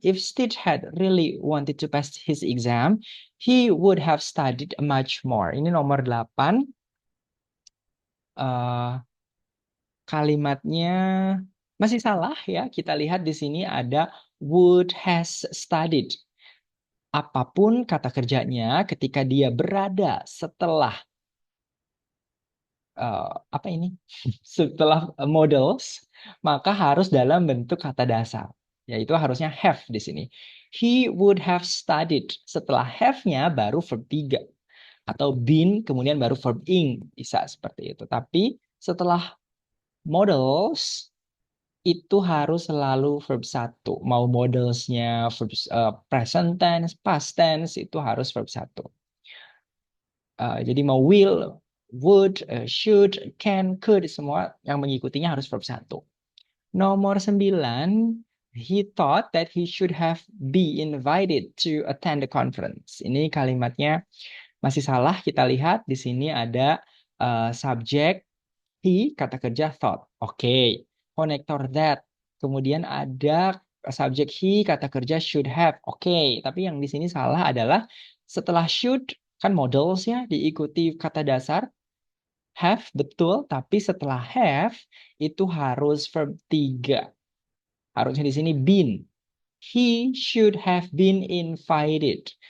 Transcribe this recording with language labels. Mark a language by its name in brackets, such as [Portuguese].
[English] If Stitch had really wanted to pass his exam, he would have studied much more. [Indonesian] Ini nomor 8. Kalimatnya masih salah ya. Kita lihat di sini ada would has studied. Apapun kata kerjanya ketika dia berada setelah apa ini? Setelah models, maka harus dalam bentuk kata dasar. Yaitu harusnya have di sini. [English] He would have studied. [Indonesian] Setelah have-nya baru verb 3. Atau been, kemudian baru verb ing. Bisa seperti itu. Tapi setelah models, itu harus selalu verb 1. Mau modelsnya verb present tense, past tense, itu harus verb 1. Jadi mau will, would, should, can, could, semua yang mengikutinya harus verb 1. Nomor 9, [English] he thought that he should have be invited to attend the conference. [Indonesian] Ini kalimatnya masih salah. Kita lihat di sini ada subjek he, kata kerja thought. Oke. Konektor that. Kemudian ada subjek he, kata kerja should have. Oke. Tapi yang di sini salah adalah setelah should, kan models ya, diikuti kata dasar. Have, betul. Tapi setelah have, itu harus verb 3. Harusnya di sini been. [English] He should have been invited.